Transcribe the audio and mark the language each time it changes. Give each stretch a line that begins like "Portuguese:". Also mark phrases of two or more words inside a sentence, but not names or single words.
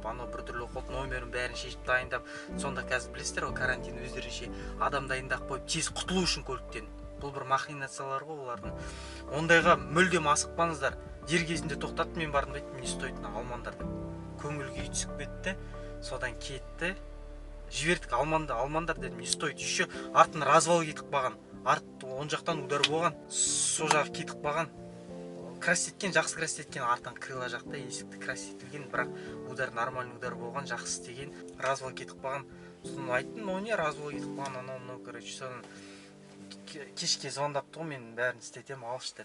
Kazakh: Анау біртүрлі қол номерін бәрін шешіп дайындап, сонда қазір білесіздер, карантин өздерінше адам дайындап қойып, тез құтылу үшін көліктен. Бұл бір махинациялар ғой олардың. Ондайға мүлдем асықпаңыздар. Дер кезінде тоқтаттым, мен бардым айтып,
Russian: не стоит,
Kazakh: алмаңдар деп. Көңіл күй түсіп кетті, содан кетті. Жібердік, алмандар дедім,
Russian: не стоит.
Kazakh: Еще артын развал кетіп баған. Арт оң жақтан удар болған, сол жағы кетіп баған. Крас еткен, жақсы крас еткен, артын крыло жақта есікті крас етілген, бірақ
Russian: удар нормальный удар
Kazakh: болған, жақсы істеген, развал кетіп баған. Соны айттым,
Russian: но не
Kazakh: развал кетіп баған, анау, короче, соны кешке звондапты ғой, мен бәрін істетем, алшы деп.